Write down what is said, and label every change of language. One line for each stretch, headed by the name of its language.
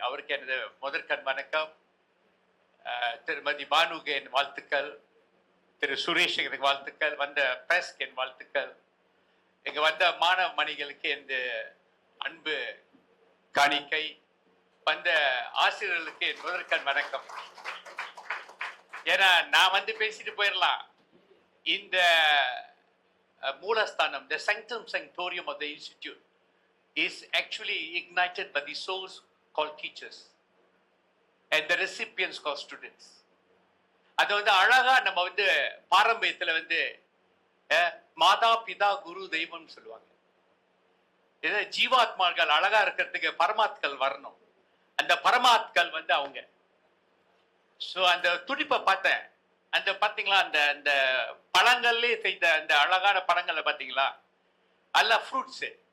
Tamil: அவருக்கு எனது முதற்கண் வணக்கம். திருமதி பானுக்கு என் வாழ்த்துக்கள், திரு சுரேஷ் எனக்கு வாழ்த்துக்கள், வந்த பிரஸ்க்கு என் வாழ்த்துக்கள், இங்க வந்த மாணவ மணிகளுக்கு என் அன்பு காணிக்கை, வந்த ஆசிரியர்களுக்கு என் முதற்கண் வணக்கம். ஏன்னா நான் வந்து பேசிட்டு போயிடலாம். இந்த மூலஸ்தானம்,
English: the sanctum sanctorium of the institute is actually ignited by the souls called teachers and the recipients called students.
Tamil: அது வந்து அழகா நம்ம வந்து பாரம்பரியத்துல வந்து மாதா பிதா குரு தெய்வம் சொல்லுவாங்க. ஜீவாத்மாக்கள் அழகா இருக்கிறதுக்கு பரமாத்கள் வரணும். அந்த பரமாத்கள் வந்து அவங்க. ஸோ அந்த துடிப்பை பார்த்தேன். அந்த பார்த்தீங்களா, அந்த பழங்கள்லே செய்த அந்த அழகான பழங்களை பார்த்தீங்களா, அல்ல ஃப்ரூட்ஸு.